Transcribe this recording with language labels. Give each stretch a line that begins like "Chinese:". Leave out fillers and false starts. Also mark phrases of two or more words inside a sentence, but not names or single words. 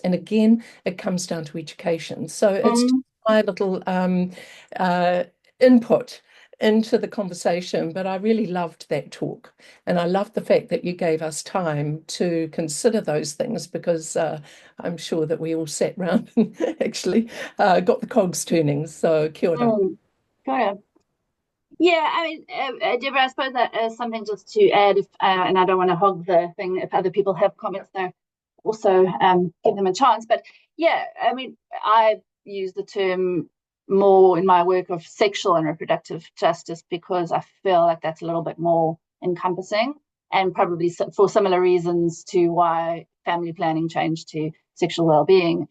English: And again, it comes down to education. So it's just my little input into the conversation, but I really loved that talk. And I loved the fact that you gave us time to consider those things, because I'm sure that we all sat around and actually got the cogs turning.
Māori: So kia ora. Kia ora.
English: Yeah, I mean, Deborah, I suppose that is something just to add, and I don't want to hog the thing. If other people have comments there, also give them a chance. But yeah, I mean, I use the term more in my work of sexual and reproductive justice, because I feel like that's a little bit more encompassing, and probably for similar reasons to why family planning changed to sexual well-being.